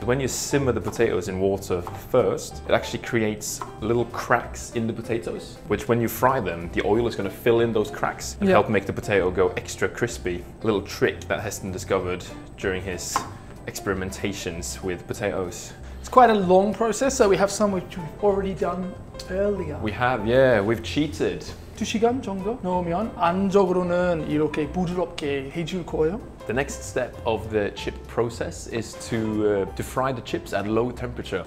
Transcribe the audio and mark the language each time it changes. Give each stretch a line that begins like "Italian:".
English: When you simmer the potatoes in water first, it actually creates little cracks in the potatoes, which when you fry them, the oil is going to fill in those cracks and help make the potato go extra crispy. A little trick that Heston discovered during his experimentations with potatoes. It's quite a long process, so we have some which we've already done earlier. We have, yeah, we've cheated.
Korean: 2시간 정도 넣으면 안쪽으로는 이렇게 부드럽게 해줄 거예요.
English: The next step of the chip process is to fry the chips at low temperature.